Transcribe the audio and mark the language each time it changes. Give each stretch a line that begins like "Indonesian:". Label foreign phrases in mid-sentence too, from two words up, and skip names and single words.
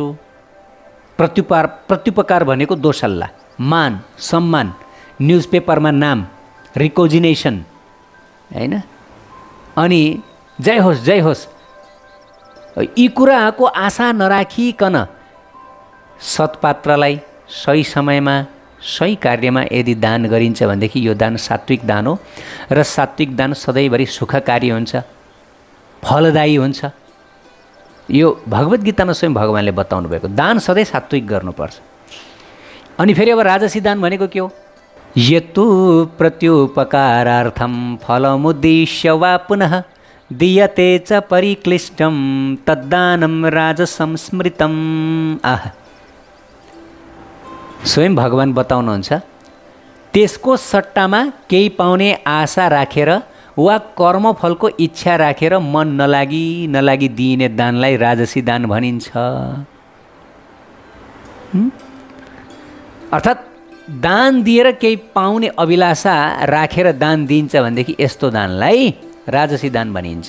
Nepali: प्रत्युपकार भनेको दोसल्ला, मान, सम्मान, न्युजपेपरमा नाम, रिकोजिनेसन हैन, अनि जय होस् जय होस्, यी कुराको आशा नराखिकन सत्पात्रलाई सही समयमा सही कार्यमा यदि दान गरिन्छ भनेदेखि यो दान सात्विक दान हो। र सात्विक दान सधैँभरि सुखकारी हुन्छ, फलदायी हुन्छ। यो भगवद् गीतामा स्वयं भगवान्ले बताउनु भएको। दान सधैँ सात्विक गर्नुपर्छ। अनि फेरि अब राजसी दान भनेको के हो?
Sanskrit: यतु प्रत्युपकारार्थं फलमुद्दिश्य वा पुनः दीयते च परिक्लिष्टं तद्दानं राजसं स्मृतम्।
Nepali: स्वयं भगवान् बताउनुहुन्छ, त्यसको सट्टामा केही पाउने आशा राखेर वा कर्मफलको इच्छा राखेर मन नलागी दिइने दानलाई राजसी दान भनिन्छ। अर्थात् दान दिएर केही पाउने अभिलाषा राखेर दान दिन्छ भनेदेखि यस्तो दानलाई राजसी दान भनिन्छ।